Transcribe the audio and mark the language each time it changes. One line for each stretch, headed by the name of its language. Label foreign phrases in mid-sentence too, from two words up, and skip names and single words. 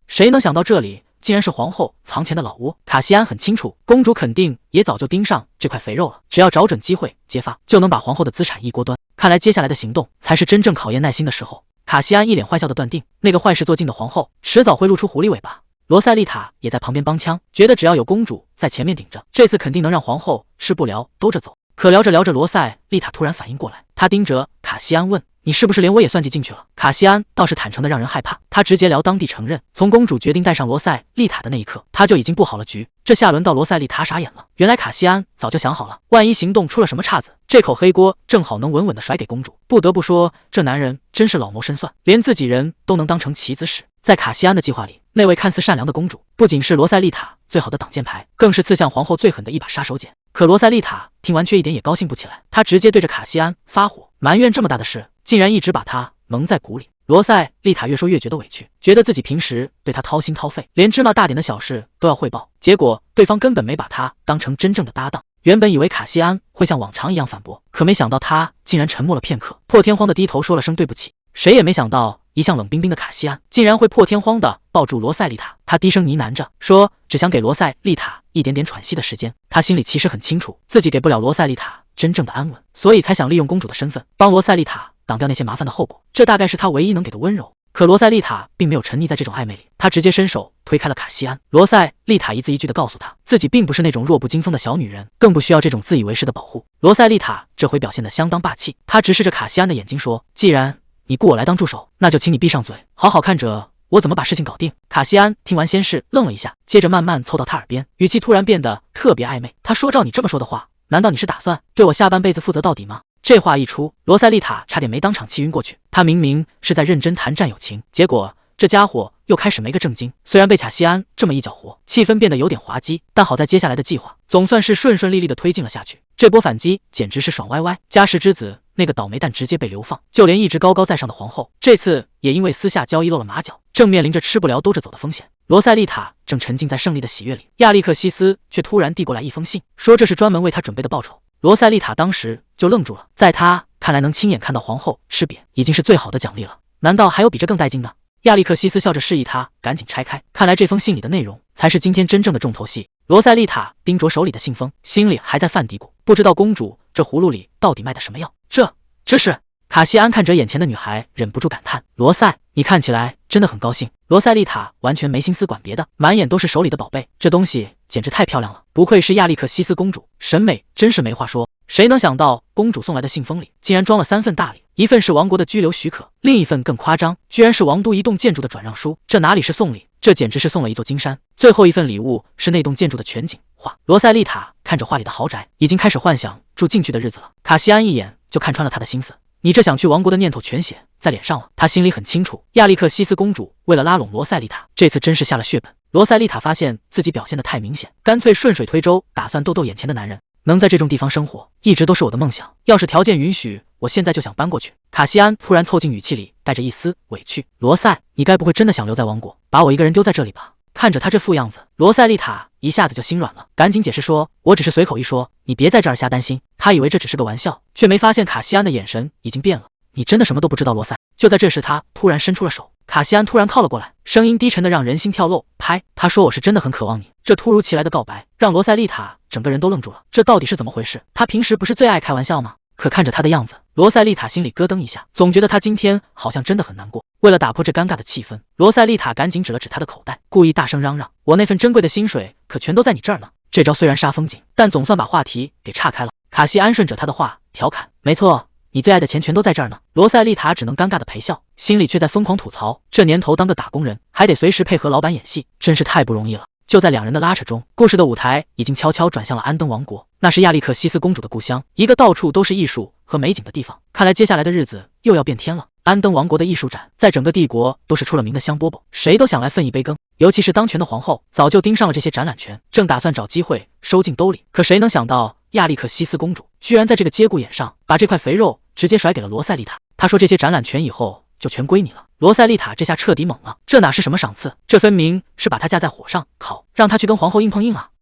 Chinese: 誰能想到這裡竟然是皇後藏錢的老窩？卡西安很清楚，公主肯定也早就盯上這塊肥肉了，只要找準機會揭發，就能把皇後的資產一鍋端。看來接下來的行動才是真正考驗耐心的時候。卡西安一臉壞笑地斷定，那個壞事做盡的皇後遲早會露出狐狸尾巴。羅塞麗塔也在旁邊幫腔，覺得只要有公主在前面頂着，這次肯定能讓皇後吃不了兜着走。可聊着聊着，羅塞麗塔突然反應過來，她盯着卡西安問：“ 你是不是連我也算計進去了？卡西安倒是坦誠的讓人害怕，他直截了當地承認，從公主決定帶上罗塞丽塔的那一刻，他就已經布好了局。這下輪到羅塞丽塔傻眼了，原來卡西安早就想好了，萬一行動出了什麼岔子，這口黑鍋正好能穩穩的甩給公主。不得不說，這男人真是老謀深算，連自己人都能當成棋子使。在卡西安的計劃裡，那位看似善良的公主，不僅是羅塞丽塔最好的擋箭牌，更是刺向皇後最狠的一把杀手鐧。可羅塞丽塔聽完卻一點也高興不起來，她直接對着卡西安發火，埋怨這麼大的事，竟然一直把他蒙在鼓裡。羅塞麗塔越說越覺得委屈，覺得自己平時對他掏心掏肺，連芝麻大點的小事都要匯報，結果對方根本沒把他當成真正的搭檔。原本以為卡西安會像往常一樣反駁，可沒想到他竟然沉默了片刻，破天荒的低頭說了聲對不起。誰也沒想到，一向冷冰冰的卡西安竟然會破天荒的抱住羅塞麗塔。他低聲呢喃着說，只想給羅塞麗塔一點點喘息的時間。他心裡其實很清楚，自己給不了羅塞麗塔真正的安穩，所以才想利用公主的身份幫羅塞麗塔擋掉那些麻煩的後果，這大概是他唯一能給的溫柔。可羅塞麗塔並沒有沉溺在這種曖昧裡，她直接伸手推開了卡西安。羅塞麗塔一字一句地告訴他，自己並不是那種弱不禁風的小女人，更不需要這種自以為是的保護。羅塞麗塔這回表現得相當霸氣，她直視着卡西安的眼睛說，既然你雇我來當助手，那就請你閉上嘴，好好看着我怎麼把事情搞定。卡西安聽完先是愣了一下，接着慢慢凑到他耳邊，語氣突然變得特別曖昧。他說，照你這麼說的話，難道你是打算對我下半輩子負責到底嗎？這話一出，羅塞麗塔差點沒當場氣暈過去。他明明是在認真談戰友情，結果這家伙又開始沒個正經。雖然被卡西安這麼一攪和，氣氛變得有點滑稽，但好在接下來的計劃總算是順順利利的推進了下去。這波反擊簡直是爽歪歪。家世之子那個倒霉蛋直接被流放，就連一直高高在上的皇後，這次也因為私下交易露了馬腳，正面臨着吃不了兜着走的風險。羅塞麗塔正沉浸在勝利的喜悅裡，亞歷克西斯卻突然遞過來一封信，說這是專門為他準備的報酬。羅塞麗塔當時就愣住了，在他看來，能親眼看到皇後吃瘪已經是最好的獎勵了，難道還有比這更帶勁的？亞歷克西斯笑着示意他趕緊拆開，看來這封信裡的內容才是今天真正的重頭戲。羅塞麗塔盯着手裡的信封，心裡還在犯嘀咕，不知道公主這葫蘆裡到底賣的什麼藥。這是卡西安看着眼前的女孩，忍不住感嘆，羅塞，你看起來真的很高興。羅塞麗塔完全沒心思管別的，滿眼都是手裡的寶貝，這東西簡直太漂亮了，不愧是亞歷克西斯公主，審美真是沒話說。誰能想到公主送來的信封裡竟然裝了3份大禮，一份是王國的居留許可，另一份更誇張，居然是王都一棟建築的轉讓書。這哪裡是送禮，這簡直是送了一座金山。最後一份禮物是那棟建築的全景畫。羅塞麗塔看着畫裡的豪宅，已經開始幻想住進去的日子了。卡西安一眼就看穿了他的心思，你這想去王國的念頭全寫在臉上了。他心裡很清楚，亞歷克西斯公主為了拉攏羅塞麗塔，這次真是下了血本。羅塞麗塔發現自己表現得太明顯，乾脆順水推舟，打算逗逗眼前的男人。能在這種地方生活，一直都是我的夢想。要是條件允許，我現在就想搬過去。卡西安突然湊近，語氣裡帶着一絲委屈。羅塞，你該不會真的想留在王國，把我一個人丟在這裡吧？看着他這副樣子，羅塞麗塔一下子就心軟了，趕緊解釋說，我只是隨口一說，你別在這兒瞎擔心。他以為這只是個玩笑，卻沒發現卡西安的眼神已經變了。你真的什麼都不知道，羅塞？就在這時，他突然伸出了手。卡西安突然靠了過來，聲音低沉的讓人心跳漏拍。他說，我是真的很渴望你。這突如其來的告白讓羅塞麗塔整個人都愣住了，這到底是怎麼回事？他平時不是最愛開玩笑嗎？可看着他的樣子，羅塞麗塔心裡咯噔一下，總覺得他今天好像真的很難過。為了打破這尷尬的氣氛，羅塞麗塔趕緊指了指他的口袋，故意大聲嚷嚷，我那份珍貴的薪水可全都在你這兒呢。這招雖然煞風景，但總算把話題給岔開了。卡西安順着他的話調侃，沒錯，你最愛的錢全都在這兒呢。羅塞麗塔只能尷尬的陪笑，心裡卻在瘋狂吐槽，這年頭當個打工人還得隨時配合老板演戲，真是太不容易了。就在两人的拉扯中，故事的舞台已經悄悄轉向了安登王國，那是亞歷克西斯公主的故鄉，一個到處都是藝術和美景的地方。看來接下來的日子又要变天了。安登王國的藝術展在整個帝國都是出了名的香饽饽，誰都想來分一杯羹。尤其是當權的皇後，早就盯上了這些展覽權，正打算找機會收進兜裡。可誰能想到，亞歷克西斯公主居然在這個節骨眼上，把這塊肥肉直接甩給了羅塞麗塔。她說這些展覽權以後就全歸你了。羅塞麗塔這下徹底懵了，這哪是什麼賞賜，這分明是把她架在火上烤，讓她去跟皇後硬碰硬啊！